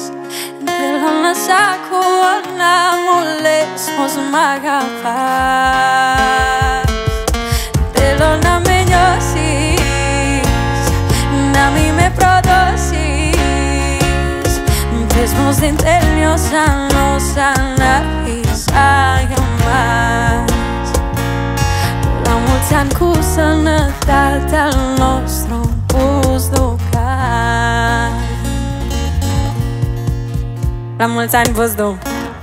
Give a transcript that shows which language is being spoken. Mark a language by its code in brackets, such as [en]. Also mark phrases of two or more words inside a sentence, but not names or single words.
[el] Θέλω να σ' ακούω να μου λες πως μ' αγαπάς. Θέλω να με νιώσεις, να μην με προδώσεις. Πες πως δεν τελειώσαν όσα να άρχισαν για μας. [ro] La mulți ani cu sănătate al nostru Buzducan. La mulți ani, Buzdu!